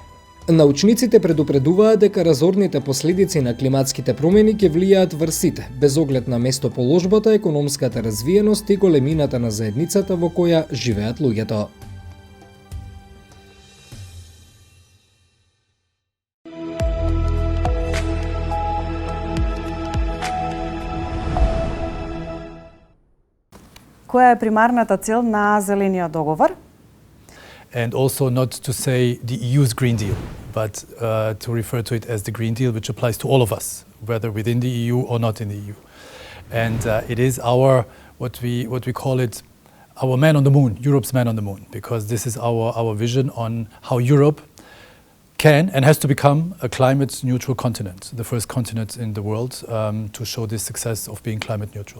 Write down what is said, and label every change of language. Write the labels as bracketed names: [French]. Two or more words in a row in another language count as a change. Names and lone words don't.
[Macedonian] Научниците предупредуваат дека разорните последици на климатските промени ќе влијаат врз сите, без оглед на местоположбата, економската развиеност и големината на заедницата во која живеат луѓето. Која е примарната цел на Зелениот договор? [English] And also not to say the EU's Green Deal, but to refer to it as the Green Deal, which applies to all of us, whether within the EU or not in the EU. And it is our, what we call it, our man on the moon, Europe's man on the moon, because this is our vision on how Europe can and has to become a climate neutral continent, the first continent in the world to show the success of being climate neutral.